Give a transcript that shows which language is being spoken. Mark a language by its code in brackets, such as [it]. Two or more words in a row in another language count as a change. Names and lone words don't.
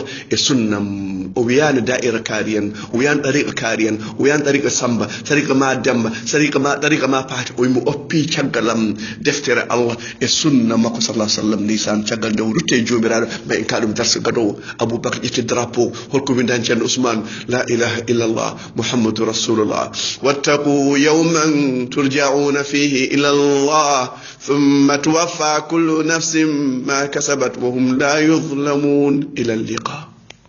[ff] e sunnam o wiyani da'ira kaariyan o wiyani ɗariqa kaariyan o wiyani ɗariqa samba tariqa ma demba ɗariqa ma paati o wimi oppi caggalam deftere allah e sunna makko sallah sallam ndeysan caggal nde o rutte jomiraɗo ma en ka ɗum darse gadowo aboubacry ƴetti drapeau holko windani ceerno ousmane [ar] لا إله إلا الله محمد رسول الله واتقوا يوما ترجعون فيه إلى الله ثم توفى كل نفس ما كسبت وهم لا يظلمون إلى اللقاء.